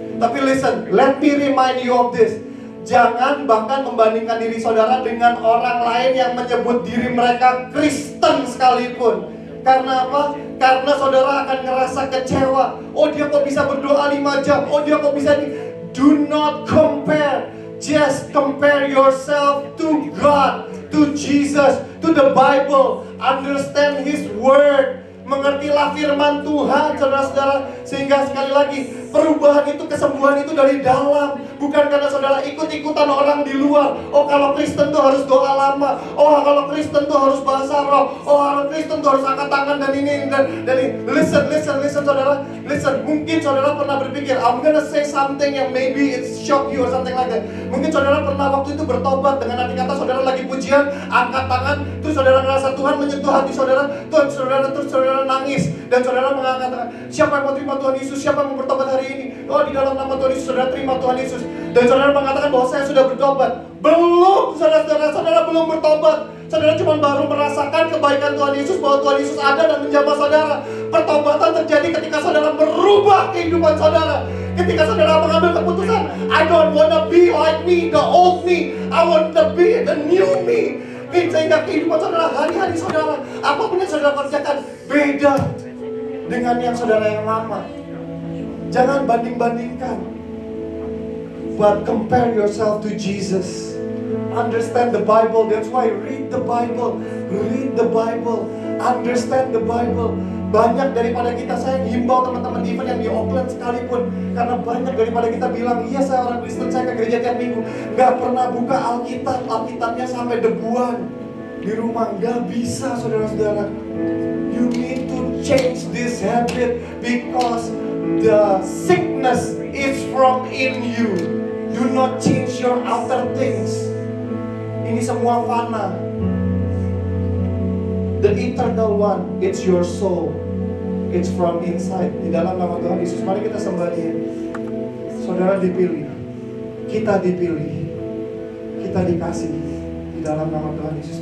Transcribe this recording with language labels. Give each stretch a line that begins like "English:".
English: Tapi listen, let me remind you of this.
Indonesian: Jangan bahkan membandingkan diri saudara dengan orang lain yang menyebut diri mereka Kristen sekalipun. Karena apa? Karena saudara akan ngerasa kecewa. Oh, dia kok bisa berdoa 5 jam? Oh, dia kok bisa
English: Do not compare. Just compare yourself to God, to Jesus, to the Bible. Understand His Word.
Indonesian: Mengertilah firman Tuhan, saudara-saudara. Sehingga sekali lagi, perubahan itu, kesembuhan itu dari dalam. Bukan karena saudara ikut-ikutan orang di luar. Oh, kalau Kristen tuh harus doa lama. Oh, kalau Kristen tuh harus bahasa roh. Oh, kalau Kristen tuh harus angkat tangan dan ini dan ini.
English: Listen, saudara. Listen,
Indonesian: mungkin saudara pernah berpikir,
English: I'm gonna say something yang maybe it shock you or something like that.
Indonesian: Mungkin saudara pernah waktu itu bertobat dengan arti kata saudara lagi pujian, angkat tangan, terus saudara ngerasa Tuhan menyentuh hati saudara, terus saudara nangis, dan saudara mengangkat tangan. Siapa yang mau terima Tuhan Yesus? Siapa yang mau bertobat hari ini? Oh, di dalam nama Tuhan Yesus, saudara terima Tuhan Yesus. Dan saudara mengatakan bahwa saya sudah bertobat. Belum, saudara belum bertobat. Saudara cuma baru merasakan kebaikan Tuhan Yesus, bahwa Tuhan Yesus ada dan menjamah saudara. Pertobatan terjadi ketika saudara merubah kehidupan saudara. Ketika saudara mengambil keputusan,
English: I don't wanna be like me, the old me. I want to be the new me.
Indonesian: Sehingga kehidupan saudara, hari-hari saudara, apapun yang saudara kerjakan, beda dengan yang saudara yang lama. Jangan banding-bandingkan,
English: but compare yourself to Jesus. Understand the Bible. That's why read the Bible. Read the Bible. Understand the Bible.
Indonesian: Banyak daripada kita, saya himbau teman-teman even yang di Oakland sekalipun, karena banyak daripada kita bilang, iya saya orang Kristen, saya ke gereja tiap minggu, gak pernah buka Alkitabnya sampai debuan di rumah. Gak bisa, saudara-saudara.
English: You need to change this habit, because the sickness is from in you. Do not change your outer things.
Indonesian: Ini semua fana.
English: The eternal one, it's your soul. It's from inside.
Indonesian: Di dalam nama Tuhan Yesus, mari kita sembah Dia. Saudara dipilih, kita dipilih, kita dikasih. Di dalam nama Tuhan Yesus.